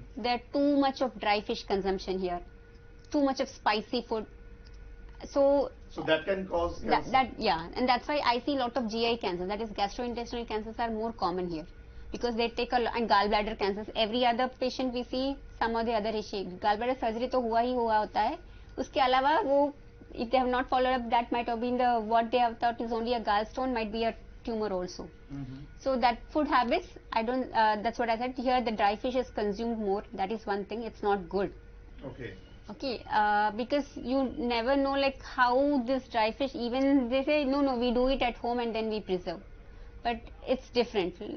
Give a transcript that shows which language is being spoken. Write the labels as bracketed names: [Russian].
[English] There are too much of dry fish consumption here, too much of spicy food. So that can cause cancer. Yeah, and that's why I see a lot of GI cancers, that is gastrointestinal cancers are more common here, because they take and gallbladder cancers. Every other patient we see some or the other issue. [Hindi] Gallbladder surgery तो हुआ ही हुआ होता है. उसके अलावा वो, [English] if they have not followed up, that might have been the what they have thought is only a gallstone, might be a tumor also. So that food habits, I don't, that's what I said here, the dry fish is consumed more. That is one thing, it's not good. Okay, because you never know like how this dry fish, even they say no we do it at home and then we preserve, but it's different.